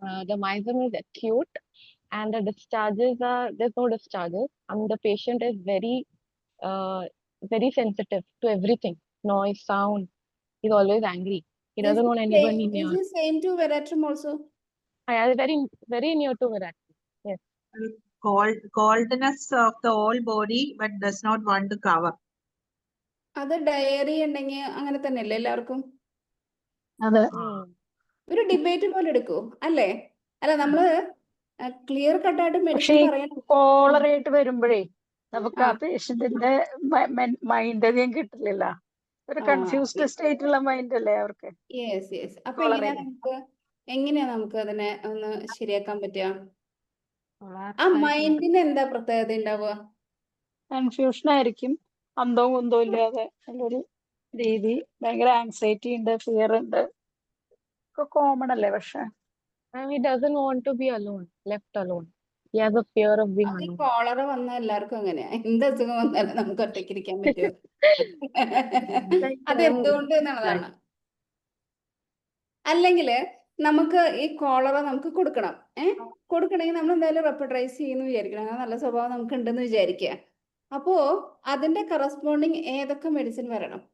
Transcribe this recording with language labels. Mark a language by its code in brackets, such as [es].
[en] The miasm is acute, and the discharges there's no discharges, and the patient is very sensitive to everything, noise, sound. He's always angry. He doesn't want anyone near. Is it same to veratrum also? Yeah, very near to veratrum. Yes. Coldness of the whole body, but does not want to cover. [ml] അത് diary ഉണ്ടെങ്കിൽ അങ്ങനെ തന്നെയല്ലേ എല്ലാവർക്കും? അതെ, ഒരു debate പോലെ എടുക്കൂ അല്ലേ? അല്ല, നമ്മള് ക്ലിയർ കട്ടായിട്ട് മെഡിസിൻ പറയണം. കോളറായിട്ട് വരുമ്പോഴേ നമുക്ക് ആ പേഷ്യന്റിന്റെ മൈൻഡ് അധികം കിട്ടില്ല. ഒരു കൺഫ്യൂസ്ഡ് സ്റ്റേറ്റ് ഉള്ള മൈൻഡ് അല്ലേ അവർക്ക്. [en] Yes yes. [ml] അപ്പൊ എങ്ങനെയാ നമുക്ക് അതിനെ ഒന്ന് ശരിയാക്കാൻ പറ്റുക? ആ മൈൻഡിന് എന്താ പ്രത്യേകത ഉണ്ടാവുക? കൺഫ്യൂഷൻ ആയിരിക്കും, അന്തോ കുന്തോ ഇല്ലാതെ ഉള്ളൊരു രീതി. ഭയങ്കര ആങ്സൈറ്റി ഉണ്ട്, ഫിയർ ഉണ്ട്, ഒക്കെ കോമൺ അല്ലേ? പക്ഷെ [en] And he doesn't want to be alone, left alone. He has a fear of being alone. [ml] Cholera വന്ന എല്ലാവർക്കും അങ്ങനെയാ. എന്ത് അസുഖം വന്നാലും നമുക്ക് ഒറ്റയ്ക്കിരിക്കാൻ പറ്റുമോ? അതെന്തുകൊണ്ട് എന്നുള്ളതാണ്. അല്ലെങ്കിൽ നമുക്ക് ഈ കോളറ നമുക്ക് കൊടുക്കണം. കൊടുക്കണമെങ്കിൽ നമ്മൾ എന്തായാലും റെപ്പഡൈസ് ചെയ്യുന്നു വിചാരിക്കണം. അങ്ങനെ നല്ല സ്വഭാവം നമുക്ക് ഉണ്ടെന്ന് വിചാരിക്കുക. അപ്പോ അതിന്റെ കറസ്പോണ്ടിങ് ഏതൊക്കെ മെഡിസിൻ വരണം?